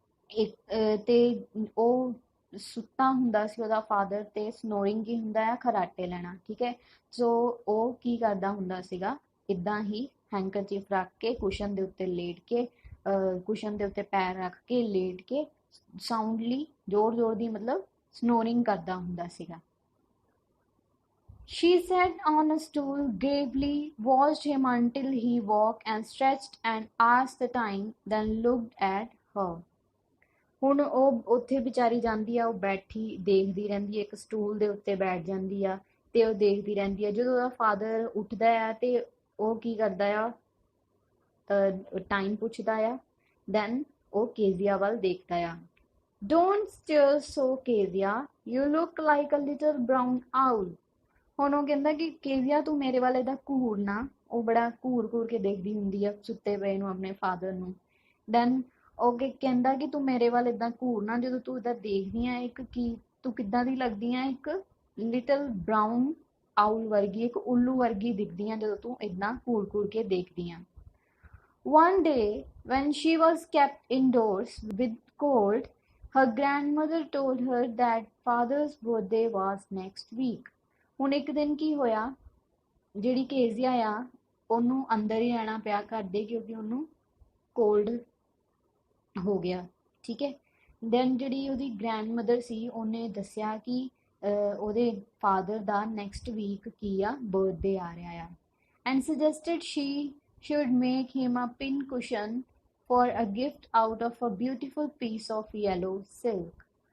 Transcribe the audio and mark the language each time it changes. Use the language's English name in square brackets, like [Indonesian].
[Punjabi] ਇੱਕ ਤੇ ਉਹ ਸੁੱਤਾ ਹੁੰਦਾ ਸੀ ਉਹਦਾ ਫਾਦਰ, ਤੇ ਸਨੋਰਿੰਗ ਕੀ ਹੁੰਦਾ ਆ, ਖਰਾਟੇ ਲੈਣਾ, ਠੀਕ ਹੈ। ਸੋ ਉਹ ਕੀ ਕਰਦਾ ਹੁੰਦਾ ਸੀਗਾ, ਇਦਾਂ ਹੀ ਹੈਂਕਰਚੀਫ ਰੱਖ ਕੇ ਕੁਸ਼ਨ ਦੇ ਉੱਤੇ ਲੇਟ ਕੇ, ਕੁਸ਼ਨ ਦੇ ਉੱਤੇ ਪੈਰ ਰੱਖ ਕੇ ਲੇਟ ਕੇ ਸਾਊਂਡਲੀ, ਜ਼ੋਰ ਜ਼ੋਰ ਦੀ ਮਤਲਬ ਸਨੋਰਿੰਗ ਕਰਦਾ ਹੁੰਦਾ ਸੀਗਾ। [English] She sat on a stool, gravely watched him until he woke and stretched and asked the time, then looked at her. [Punjabi] ਹੁਣ ਉਹ ਉੱਥੇ ਵਿਚਾਰੀ ਜਾਂਦੀ ਆ, ਉਹ ਬੈਠੀ ਦੇਖਦੀ ਰਹਿੰਦੀ ਹੈ, ਇੱਕ ਸਟੂਲ ਦੇ ਉੱਤੇ ਬੈਠ ਜਾਂਦੀ ਆ ਤੇ ਉਹ ਦੇਖਦੀ ਰਹਿੰਦੀ ਆ। ਜਦੋਂ ਉਹਦਾ ਫਾਦਰ ਉੱਠਦਾ ਆ ਤੇ ਉਹ ਕੀ ਕਰਦਾ ਆ, ਟਾਈਮ ਪੁੱਛਦਾ ਆ, ਦੈਨ ਉਹ ਕੇਜ਼ੀਆ ਵੱਲ ਦੇਖਦਾ ਆ। [English] Don't stare so, Kezia. You look like a little brown owl. [Punjabi] ਹੁਣ ਉਹ ਕਹਿੰਦਾ ਕਿ ਕੇਜ਼ੀਆ ਤੂੰ ਮੇਰੇ ਵੱਲ ਇਹਦਾ ਘੂਰ ਨਾ, ਉਹ ਬੜਾ ਘੂਰ ਘੂਰ ਕੇ ਦੇਖਦੀ ਹੁੰਦੀ ਆ ਸੁੱਤੇ ਪਏ ਨੂੰ ਆਪਣੇ ਫਾਦਰ ਨੂੰ। ਦੈਨ ਉਹ ਕਹਿੰਦਾ ਕਿ ਤੂੰ ਮੇਰੇ ਵੱਲ ਏਦਾਂ ਘੂਰ ਨਾ, ਜਦੋਂ ਤੂੰ ਏਦਾਂ ਦੇਖਦੀ ਆ ਇੱਕ ਕੀ ਤੂੰ ਕਿੱਦਾਂ ਦੀ ਲੱਗਦੀ ਆ, ਇੱਕ ਲਿਟਲ ਬਰਾਊਨ ਆਊਲ ਵਰਗੀ, ਇੱਕ ਉੱਲੂ ਵਰਗੀ ਦਿਖਦੀ ਆ ਜਦੋਂ ਤੂੰ ਏਦਾਂ ਘੂਰ ਘੂਰ ਕੇ ਦੇਖਦੀ ਆ। [English] One day when she was kept indoors with cold, her grandmother told her that father's birthday was next week. [Punjabi] ਹੁਣ ਇੱਕ ਦਿਨ ਕੀ ਹੋਇਆ, ਜਿਹੜੀ ਕੇਜ਼ੀਆ ਆ ਉਹਨੂੰ ਅੰਦਰ ਹੀ ਰਹਿਣਾ ਪਿਆ ਘਰ ਦੇ, ਕਿਉਂਕਿ ਉਹਨੂੰ ਕੋਲਡ ਹੋ ਗਿਆ, ਠੀਕ ਹੈ। ਦੈਨ ਜਿਹੜੀ ਉਹਦੀ ਗ੍ਰੈਂਡਮਦਰ ਸੀ ਉਹਨੇ ਦੱਸਿਆ ਕਿ ਉਹਦੇ ਫਾਦਰ ਦਾ ਨੈਕਸਟ ਵੀਕ ਕੀ ਆ, ਬਰਥਡੇ ਆ ਰਿਹਾ ਆ, [English] And suggested she should make him a pin cushion for a gift out of a beautiful piece of yellow silk.